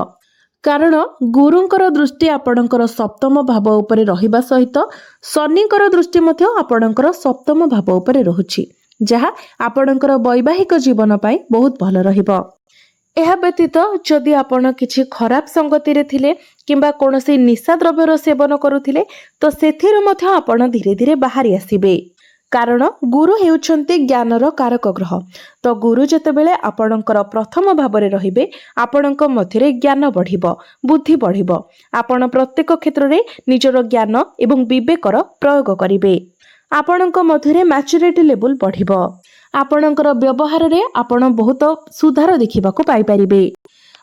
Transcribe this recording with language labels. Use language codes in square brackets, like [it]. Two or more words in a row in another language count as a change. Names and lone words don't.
[or] କାରଣ ଗୁରୁଙ୍କର ଦୃଷ୍ଟି ଆପଣଙ୍କର ସପ୍ତମ ଭାବ ଉପରେ ରହିବା ସହିତ ଶନିଙ୍କର ଦୃଷ୍ଟି ମଧ୍ୟ ଆପଣଙ୍କର ସପ୍ତମ ଭାବ ଉପରେ ରହୁଛି, ଯାହା ଆପଣଙ୍କର ବୈବାହିକ ଜୀବନ ପାଇଁ ବହୁତ ଭଲ ରହିବ। ଏହା ବ୍ୟତୀତ ଯଦି ଆପଣ କିଛି ଖରାପ ସଙ୍ଗତି ରେ ଥିଲେ କିମ୍ବା କୌଣସି ନିଶା ଦ୍ରବ୍ୟର ସେବନ କରୁଥିଲେ ତ ସେଥିରୁ ମଧ୍ୟ ଆପଣ ଧୀରେ ଧୀରେ ବାହାରି ଆସିବେ। କାରଣ ଗୁରୁ ହେଉଛନ୍ତି ଜ୍ଞାନର କାରକ ଗ୍ରହ। ତ ଗୁରୁ ଯେତେବେଳେ ଆପଣଙ୍କର ପ୍ରଥମ ଭାବରେ ରହିବେ ଆପଣଙ୍କ ମଧ୍ୟରେ ଜ୍ଞାନ ବଢ଼ିବ, ବୁଦ୍ଧି ବଢ଼ିବ। ଆପଣ ପ୍ରତ୍ୟେକ କ୍ଷେତ୍ର ରେ ନିଜର ଜ୍ଞାନ ଏବଂ ବିବେକର ପ୍ରୟୋଗ କରିବେ। ଆପଣଙ୍କ ମଧ୍ୟରେ [en] maturity level [or] ବଢ଼ିବ। ଆପଣଙ୍କର ବ୍ୟବହାର ରେ ଆପଣ ବହୁତ ସୁଧାର ଦେଖିବାକୁ ପାଇ ପାରିବେ।